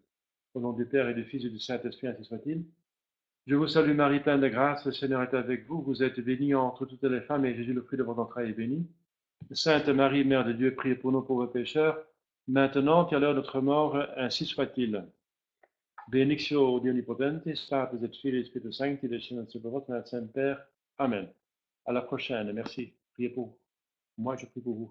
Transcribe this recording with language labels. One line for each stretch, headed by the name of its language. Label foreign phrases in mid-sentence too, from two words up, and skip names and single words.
French: Au nom du Père et du Fils et du Saint-Esprit, ainsi soit-il. Je vous salue Marie, pleine de grâce, le Seigneur est avec vous. Vous êtes bénie entre toutes les femmes et Jésus, le fruit de votre entrailles, est béni. Sainte Marie, Mère de Dieu, priez pour nous pauvres pécheurs, maintenant et à l'heure de notre mort, ainsi soit-il.
Latin: Benedictio Dei Omnipotentis, Patris et Filii et Spiritus Sancti, descendat
French: sur votre Saint-Père.
Latin: Amen.
French: À la prochaine. Merci. Priez pour moi, je prie pour vous.